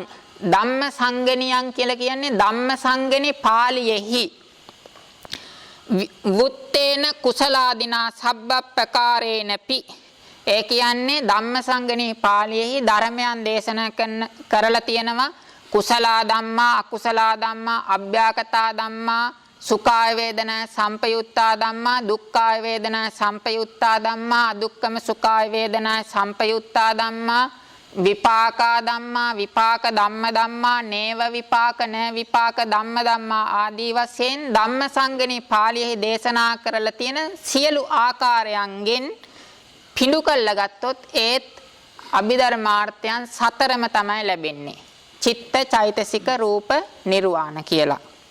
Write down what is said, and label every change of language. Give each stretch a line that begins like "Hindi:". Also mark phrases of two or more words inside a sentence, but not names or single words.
Pali: ධම්ම සංගණියං
Sinhala: කියලා කියන්නේ
Pali: ධම්ම සංගණි පාළියෙහි වුත්තේන කුසලාදිනා සබ්බප්පකාරේනපි.
Sinhala: ඒ කියන්නේ ධම්ම සංගණි පාළියෙහි ධර්මයන් දේශනා කරලා තියෙනවා.
Pali: කුසලා ධම්මා, අකුසලා ධම්මා, අභ්‍යාකතා ධම්මා, සුඛාය වේදනා සම්පයුත්තා ධම්මා, දුක්ඛාය වේදනා සම්පයුත්තා ධම්මා, අදුක්ඛම සුඛාය වේදනා සම්පයුත්තා ධම්මා, විපාකා ධම්මා, විපාක ධම්ම ධම්මා, නේව විපාක න විපාක ධම්ම ධම්මා
Sinhala: ආදී වශයෙන් ධම්ම සංගණි පාළියෙහි දේශනා කරලා තියෙන සියලු ආකාරයන්ගෙන් පිඬු කළා ගත්තොත් ඒත් අභිධර්මාර්ථයන් 4ම තමයි ලැබෙන්නේ. චිත්ත, චෛතසික, රූප, නිර්වාණ කියලා.